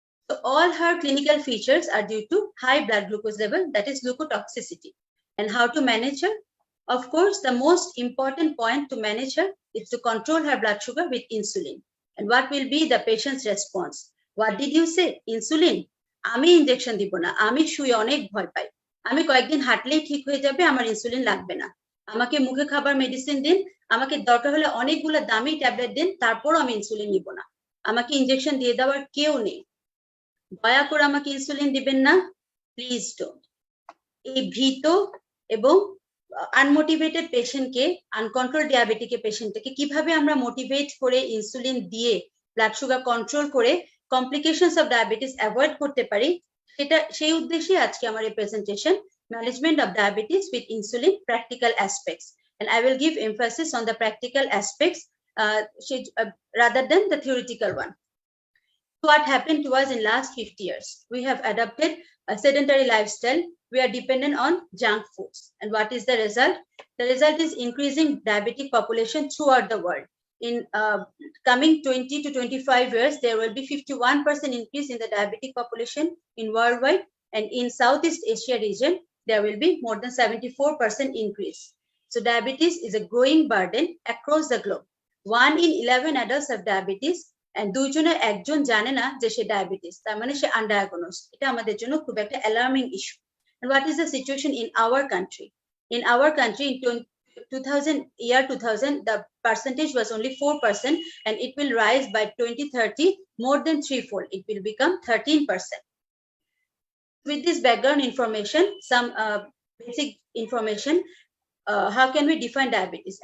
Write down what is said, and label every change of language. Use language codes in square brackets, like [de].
[en] So all her clinical features are due to high blood glucose level, that is leukotoxicity. And how to manage her? Of course, the most important point to manage her is to control her blood sugar with insulin. And what will be the patient's response? What did you say? Insulin? [bn] আমি injection দিব না, আমি শুয়ে অনেক ভয় পাই, আমি কয়েকদিন হাঁটলেই ঠিক হয়ে যাবে, আমার ইনসুলিন লাগবে না, আমাকে মুখে খাবার মেডিসিন দিন, আমাকে দরকার হলে অনেকগুলো দামি ট্যাবলেট দিন, তারপরও আমি ইনসুলিন নিব না, আমাকে ইনজেকশন দিয়ে দেওয়ার কেউ নেই, দয়া করে আমাকে ইনসুলিন দিবেন না, [en] Please don't. [bn] এই ভীত এবং আনমোটিভেটেড পেশেন্টকে, আনকন্ট্রোল ডায়াবেটিক পেশেন্টকে কিভাবে আমরা মোটিভেট করে ইনসুলিন দিয়ে ব্লাড সুগার কন্ট্রোল করে কমপ্লিকেশনস অফ ডায়াবেটিস অ্যাভয়েড করতে পারি, সেটা সেই উদ্দেশ্যে আজকে আমার এই presentation, [en] Management of diabetes with insulin practical aspects, and I will give emphasis on the practical aspects rather than the theoretical one. What happened to us in last 50 years? We have adopted a sedentary lifestyle. We are dependent on junk foods. And what is the result? The result is increasing diabetic population throughout the world. In coming 20 to 25 years, there will be 51% increase in the diabetic population in worldwide. And in Southeast Asia region, there will be more than 74% increase. So diabetes is a growing burden across the globe. 1 in 11 adults have diabetes, and [bn] দুইজনের একজন জানে না যে সে diabetes, তার মানে সে আনডায়াগনোজড। এটা আমাদের জন্য খুব একটা alarming issue. [en] And what is the situation in our country? In our country, in 2000, the percentage was only 4%, and it will rise by 2030 more than threefold. It will become 13%. With this background information, some basic information, how can we define diabetes?